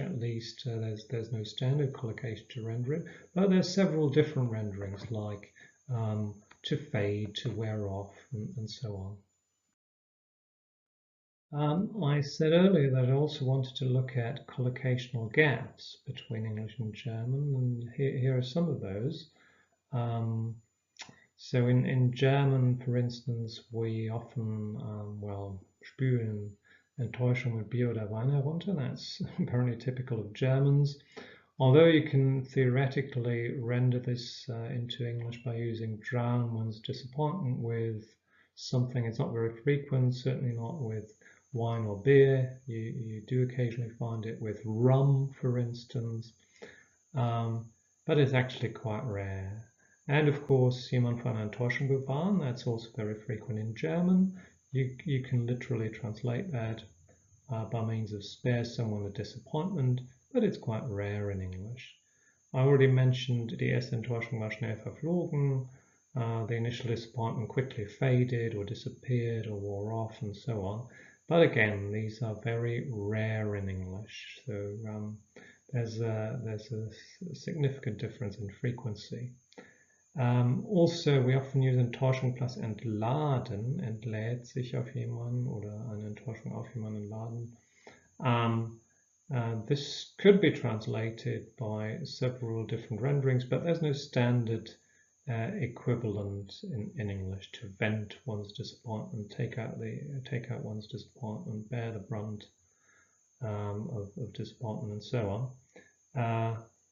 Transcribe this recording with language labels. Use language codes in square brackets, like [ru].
[en] At least there's no standard collocation to render it, but there's several different renderings, like to fade, to wear off, and so on. I said earlier that I also wanted to look at collocational gaps between English and German, and here are some of those. So in German, for instance, we often, [de] spüren Enttäuschung mit Bier oder Wein herunter. [en] That's apparently typical of Germans. Although you can theoretically render this into English by using drown one's disappointment with something. It's not very frequent, certainly not with wine or beer. You do occasionally find it with rum, for instance, but it's actually quite rare. And of course, [de] jemand von Enttäuschung bewahren, [en] that's also very frequent in German. You can literally translate that by means of spare someone a disappointment, but it's quite rare in English. I already mentioned [de] die erste Enttäuschung war schnell verflogen. [en] The initial disappointment quickly faded or disappeared or wore off, and so on. But again, these are very rare in English, so there's a significant difference in frequency. Also, we often use [de] Enttäuschung plus entladen, entlädt sich auf jemanden, oder eine Enttäuschung auf jemanden laden. [en] This could be translated by several different renderings, but there's no standard equivalent in English to vent one's disappointment, take out one's disappointment, bear the brunt of disappointment, and so on.